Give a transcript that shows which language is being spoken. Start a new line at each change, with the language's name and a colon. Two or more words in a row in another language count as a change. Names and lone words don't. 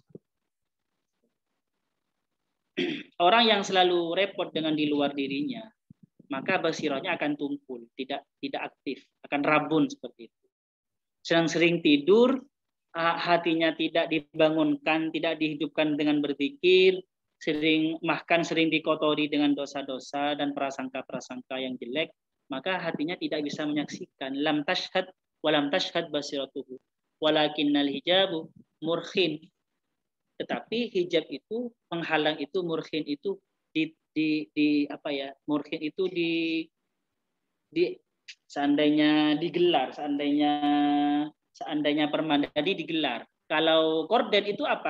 Indonesian: Orang yang selalu repot dengan di luar dirinya, maka basirahnya akan tumpul, tidak aktif, akan rabun seperti itu. Sering tidur, hatinya tidak dibangunkan, tidak dihidupkan dengan berzikir, sering dikotori dengan dosa-dosa dan prasangka-prasangka yang jelek, maka hatinya tidak bisa menyaksikan.
Arabic: لم تشهد ولم تشهد بصيرته ولكن الحجاب مرخى.
Indonesian: Tetapi hijab itu, penghalang itu, murkhin itu murkhin itu seandainya digelar, seandainya permanda, jadi digelar. Kalau korden itu apa?